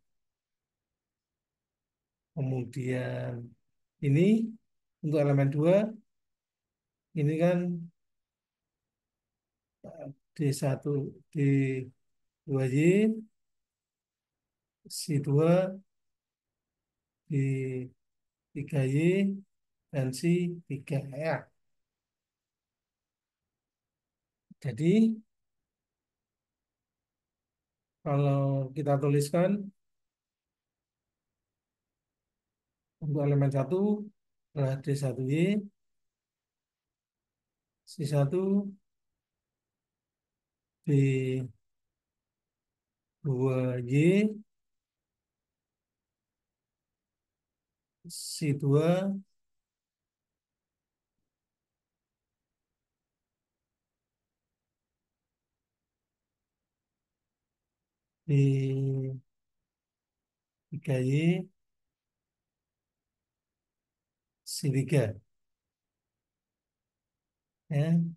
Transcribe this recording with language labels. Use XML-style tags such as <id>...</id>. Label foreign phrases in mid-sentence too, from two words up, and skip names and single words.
<id>Kemudian ini untuk elemen 2 ini kan D1, D2Y, C2, D3Y, dan C3 ya. Jadi kalau kita tuliskan untuk elemen satu adalah D1Y, C1, B2Y, C2, D3Y, C3 ya.</id>